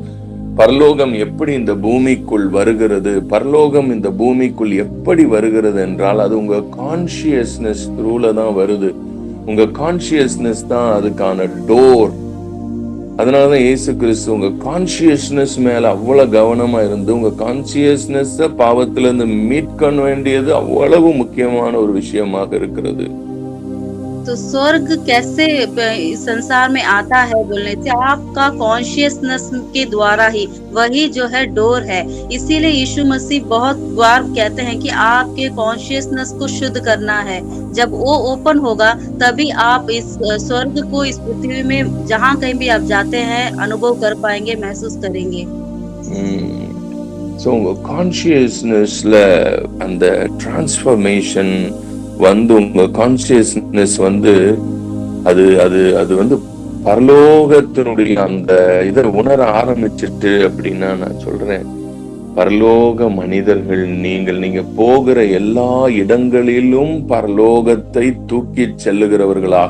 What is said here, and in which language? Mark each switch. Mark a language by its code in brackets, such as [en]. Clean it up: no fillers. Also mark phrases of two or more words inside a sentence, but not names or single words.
[ta] பரலோகம் எப்படி இந்த பூமிக்குள் வருகிறது, பரலோகம் இந்த பூமிக்குள் எப்படி வருகிறது என்றால் அது உங்க [en] consciousness through [ta] தான் வருது. உங்க கான்சியஸ்னஸ் தான் அதுக்கான டோர். அதனாலதான் இயேசு கிறிஸ்து உங்க கான்சியஸ்னஸ் மேல அவ்வளவு கவனமா இருந்து உங்க கான்சியஸ்னஸ் பாவத்திலிருந்து மீட்க வேண்டியது அவ்வளவு முக்கியமான ஒரு விஷயமாக இருக்கிறது. [hi] तो स्वर्ग कैसे इस संसार में आता है बोलने से आपका कॉन्शियसनेस के द्वारा ही, वही जो है डोर है। इसीलिए यीशु मसीह बहुत बार कहते हैं कि आपके कॉन्शियसनेस को शुद्ध करना है। जब वो ओपन होगा तभी आप इस स्वर्ग को इस पृथ्वी में जहाँ कहीं भी आप जाते हैं अनुभव कर पाएंगे, महसूस करेंगे। [ta] So உங்க கான்சியஸ்னஸ்ல அந்த டிரான்ஸ்ஃபர்மேஷன் வந்து உங்க கான்சியஸ்னஸ் வந்து அது அது அது வந்து பரலோகத்தினுடைய அந்த இதை உணர ஆரம்பிச்சிட்டு அப்படின்னா நான் சொல்றேன், பரலோக மனிதர்கள் நீங்க போகிற எல்லா இடங்களிலும் பரலோகத்தை தூக்கி செல்லுகிறவர்களாக.